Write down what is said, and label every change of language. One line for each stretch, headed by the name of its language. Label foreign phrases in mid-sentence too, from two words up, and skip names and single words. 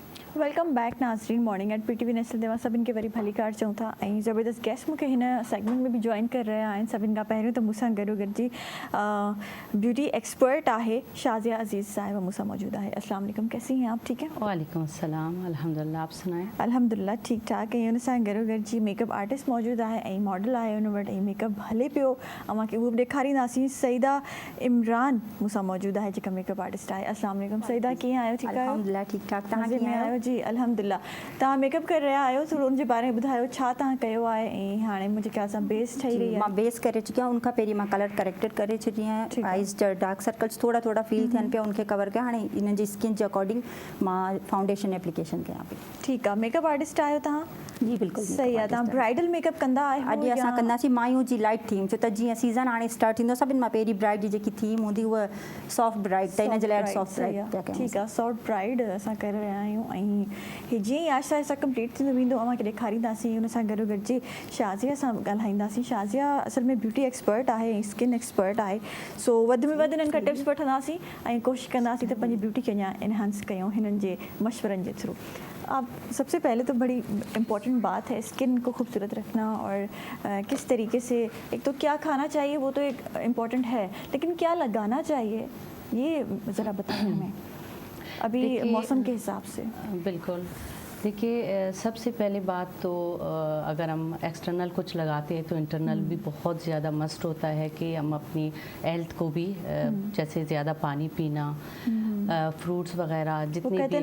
English: welcome back
Sindhi: नाज़रीन मॉर्निंग एट पीटीवी नेशनल देवा सभिनि खे वरी भली कार चऊं था ऐं ज़बरदस्त गेस्ट मूंखे हिन सेगमेंट में भी जॉइन कर रहा आहिनि। सभिनि खां पहिरियों त मूंसां गॾोगॾु जी
English: beauty expert
Sindhi: आहे शाज़िया अज़ीज़ साहिबा मूंसां मौजूद आहे।
Urdu: السلام علیکم, کیسی ہیں آپ؟ ٹھیک ہے, وعلیکم السلام، الحمدللہ، آپ سنائیں? الحمدللہ ٹھیک ٹھاک.
Sindhi: ऐं हुन सां गॾोगॾु जी
English: makeup artist
Sindhi: मौजूद आहे ऐं मॉडल आहे हुन वटि ऐं मेकअप हले पियो। अव्हांखे उहो बि ॾेखारींदासीं। सईदा इमरान मूंसां मौजूद आहे जेका
English: makeup artist
Sindhi: आहे। अस्सलाम वालेकुम सईदा, कीअं आहियो? ठीकु आहियो?
Urdu: الحمدللہ ٹھیک ٹھاک.
Sindhi: तव्हां
Urdu: مزے میں
Sindhi: कीअं आहियो? आहियो? जी अल्हम्दुलिल्लाह। तव्हां मेकअप कर रहिया आहियो, थोरो उनजे बारे में ॿुधायो छा तव्हां कयो आहे ऐं हाणे मुंहिंजे ख्याल सां बेस ठही रही मां आहे। बेस करे चुकी आहियां। उनखां पहिरीं मां
English: color corrected
Sindhi: करे छॾी आहियां। आइज़ जा
English: dark circles
Sindhi: थोड़ा थोड़ा फील थियनि पिया, उनखे कवर कया। हाणे इन्हनि जी स्किन जे अकॉर्डिंग मां
English: foundation application
Sindhi: कयां पई। ठीकु आहे,
English: makeup artist
Sindhi: आहियो तव्हां? जी बिल्कुलु सही आहे। तव्हां
English: bridal makeup
Sindhi: कंदा आहियो? अॼु असां कंदासीं मायूं जी
English: light theme,
Sindhi: छो त जीअं सीज़न हाणे स्टार्ट थींदो सभिनि मां पहिरीं ब्राइड जी जेकी थीम हूंदी उहा
English: soft bride,
Sindhi: त हिन जे लाइ
English: soft bride
Sindhi: पिया कयूं। ठीकु आहे,
English: soft bride
Sindhi: असां करे रहिया आहियूं ऐं हीअ जीअं ई आहिस्ता आहिस्ता कंप्लीट थींदो वेंदो अव्हांखे ॾेखारींदासीं। हुन सां गॾोगॾु जी शाज़िया सां ॻाल्हाईंदासीं। शाज़िया असल में
English: beauty expert
Sindhi: आहे ऐं
English: skin expert
Sindhi: आहे, सो वधि में वधि हिननि खां टिप्स वठंदासीं ऐं कोशिशि कंदासीं त पंहिंजी ब्यूटी खे अञा इनहांस कयूं हिननि जे मशवरनि जे थ्रू।
Urdu: آپ سب سے پہلے تو بڑی امپورٹنٹ بات ہے سکن کو خوبصورت رکھنا اور کس طریقے سے، ایک تو کیا کھانا چاہیے وہ تو ایک امپورٹنٹ ہے، لیکن کیا لگانا چاہیے یہ ذرا بتائیں ہمیں ابھی موسم کے حساب سے. بالکل، دیکھیے سب سے پہلے بات تو اگر ہم ایکسٹرنل کچھ لگاتے ہیں تو انٹرنل بھی بہت زیادہ مسٹ ہوتا ہے کہ ہم اپنی ہیلتھ کو بھی جیسے زیادہ پانی پینا، فروٹس وغیرہ جتنے بھی